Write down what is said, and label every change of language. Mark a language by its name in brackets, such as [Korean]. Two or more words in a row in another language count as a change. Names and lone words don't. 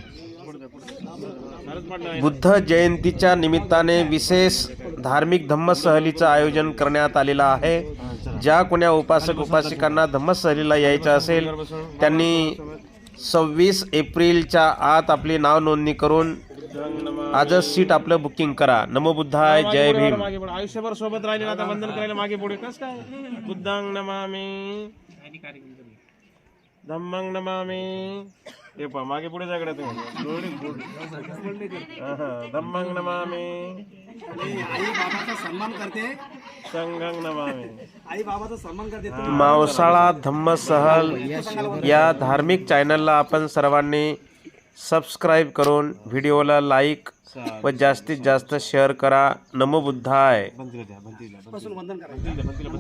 [Marathi] बुद्ध जयंतीच्या निमित्ताने विशेष धार्मिक धम्मसहलीचं आयोजन करण्यात आलेलं आहे, ज्या कोण्या उपासक उपासिकांना धम्मसहलीला यायचं असेल त्यांनी 26 एप्रिलच्या आत आपली नाव नोंदणी करून आजच सीट आपलं बुकिंग करा. [Pali] नमो बुद्धाय, [Marathi] जय भीम. मागे पुढे आयुष्यभर सोबत राहिले आता वंदन करायला मागे पुढे कस काय. [Pali] बुद्धांग नमामि, धम्मंग नमामि. [Marathi] हे पहा मागे पुढे जाकडे [Pali] धम्मंग नमामि, [Marathi] आई बाबाचा सन्मान करते, [Pali] संघं नमामि. [Marathi] आई बाबाचा सन्मान करते. मावसाळा धम्मसहल या धार्मिक चॅनलला आपण सर्वांनी सबस्क्राईब करून व्हिडिओला लाईक व जास्तीत जास्त शेअर करा. [Pali] नमो बुद्धाय. [Marathi] पासून वंदन करायचं.